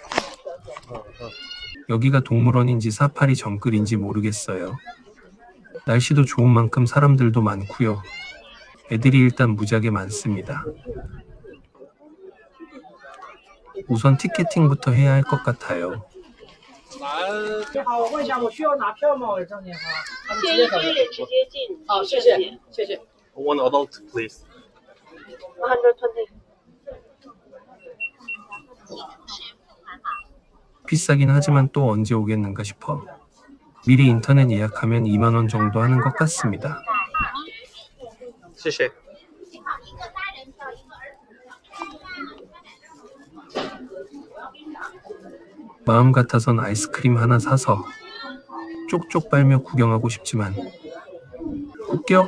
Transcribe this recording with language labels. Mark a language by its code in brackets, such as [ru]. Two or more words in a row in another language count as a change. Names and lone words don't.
[ko] 여기가 동물원인지 사파리 정글인지 모르겠어요. 날씨도 좋은 만큼 사람들도 많고요. 애들이 일단 무지하게 많습니다. 우선 티켓팅부터 해야 할 것 같아요. [zh] 你好，我问一下，我需要拿票吗？我张姐好，他们直接先直接进。好，谢谢，谢谢。 [en] One adult, please. 120. [ko] 비싸긴 하지만 또 언제 오겠는가 싶어 미리 인터넷 예약하면 2만 원 정도 하는 것 같습니다. [zh] 谢谢。 [ko] 마음 같아선 아이스크림 하나 사서 쪽쪽 빨며 구경하고 싶지만 웃겨?